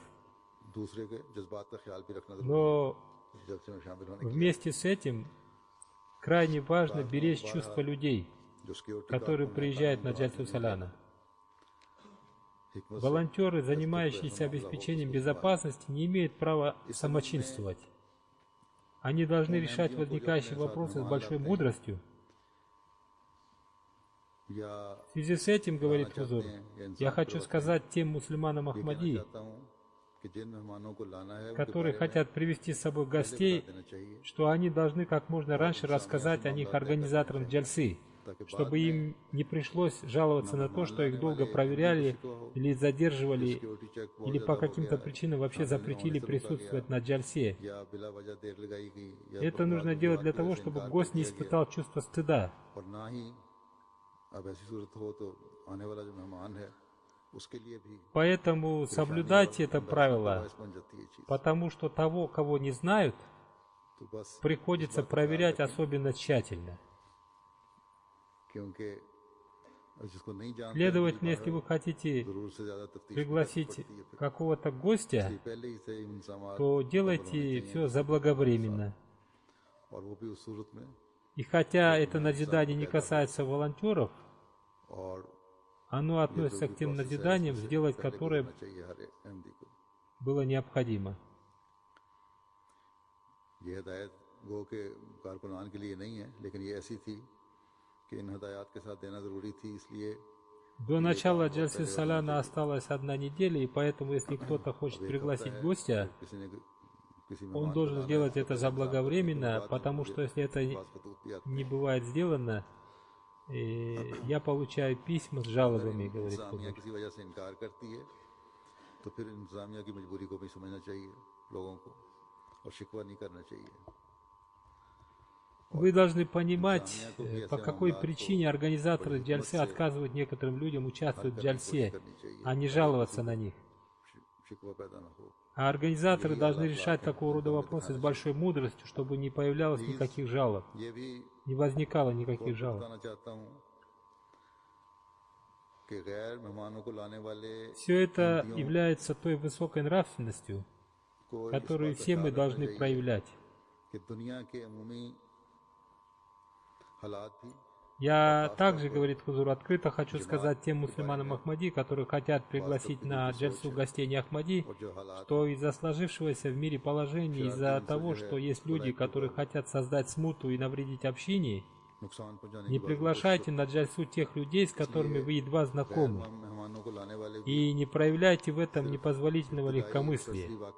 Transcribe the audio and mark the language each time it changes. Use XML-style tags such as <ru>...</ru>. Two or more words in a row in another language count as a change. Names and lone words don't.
<ur>دوسرے کے جذبات کا خیال بھی رکھنا ضروری</ur> <ru>Но</ru> <ur>ہے جلسے میں شامل ہونے</ur> <ru>вместе с этим крайне важно беречь чувства людей,</ru> <ur>جو سیکیورٹی</ur> <ru>которые приезжают на джальсу саляна.</ru> <ur>हिकमत</ur> <ru>Волонтеры, занимающиеся обеспечением безопасности, не имеют права самочинствовать. Они должны решать возникающие вопросы с большой мудростью.</ru> <ur>या</ur> <ru>В связи с этим, говорит Хузур, я хочу сказать тем мусульманам Ахмади,</ru> <ur>چاہتا ہوں کہ جن مہمانوں کو لانا ہے ان کے</ur> <ru>которые хотят привести с собой гостей,</ru> <ur>دینا چاہیے</ur> <ru>что они должны как можно раньше рассказать о них организаторам джальсы, чтобы им не пришлось жаловаться на то, что их долго проверяли или задерживали,</ru> <en>security check</en> <ru>или по каким-то причинам вообще запретили присутствовать на джальсе.</ru> <ur>یا بلا وجہ دیر لگائی گئی یا</ur> <ru>Это нужно делать для того, чтобы гость не испытал чувство стыда.</ru> <ur>اور نہ ہی اب ایسی صورت ہو تو آنے والا جو مہمان ہے اس کے لیے بھی</ur> <ru>Поэтому соблюдайте это правило,</ru> <ur>باعث بن جاتی ہے چیز</ur> <ru>потому что того, кого не знают,</ru> <ur>تو بس</ur> <ru>приходится проверять особенно тщательно.</ru> <ur>کیونکہ جس کو نہیں جانتے</ur> <ru>Следовательно, если вы хотите</ru> <ur>ضرور سے زیادہ تفتیش</ur> <ru>пригласить какого-то гостя,</ru> <ur>پہلے ہی سے انسان</ur> <ru>то делайте все заблаговременно.</ru> <ur>اور وہ بھی اس صورت میں</ur> <ru>И хотя это назидание не касается волонтеров,</ru> <ur>और</ur> <ru>оно относится к тем назиданиям, сделать которые</ru> <ur>چاہیے ہر احمدی کو</ur> <ru>было необходимо.</ru> <ur>یہ ہدایت گو کہ کارکنان کے لیے نہیں ہے لیکن یہ ایسی تھی کہ ان ہدایت کے ساتھ دینا ضروری تھی اس لیے</ur> <ru>До начала джальсы саляна осталась 1 неделя, и поэтому, если кто-то хочет пригласить гостя,</ru> <ur>کسی نے کسی</ur> <ru>он должен сделать это заблаговременно, потому что если это не бывает сделано, я получаю письма с жалобами, говорит</ru> <ur>इंतजामिया</ur> <ru>Хузур.</ru> <ur>کسی وجہ سے انکار کرتی ہے تو پھر انتظامیہ کی مجبوری کو بھی سمجھنا چاہیے لوگوں کو اور شکوہ نہیں کرنا چاہیے</ur> <ru>Вы должны понимать, по какой причине организаторы джальсы отказывают некоторым людям участвовать в джальсе, а не жаловаться на них.</ru> <ur>شکوہ پیدا نہ ہو</ur> <ru>А организаторы должны решать такого рода вопросы с большой мудростью, чтобы не появлялось никаких жалоб,</ru> <ur>یہ بھی</ur> <ru>не возникало никаких жалоб.</ru> <ur>بتانا چاہتا ہوں کہ غیر مہمانوں کو لانے والے</ur> <ru>Все это является той высокой нравственностью,</ru> <ur>को</ur> <ru>которую все мы должны проявлять.</ru> <ur>کہ دنیا کے عمومی حالات بھی</ur> <ru>Я также, говорит Хузур, открыто хочу сказать тем мусульманам Ахмади, которые хотят пригласить на джальсу гостей не Ахмади, что из-за сложившегося в мире положения, из-за того, что есть люди, которые хотят создать смуту и навредить общине, не приглашайте на джальсу тех людей, с которыми вы едва знакомы, и не проявляйте в этом непозволительного легкомыслия.</ru>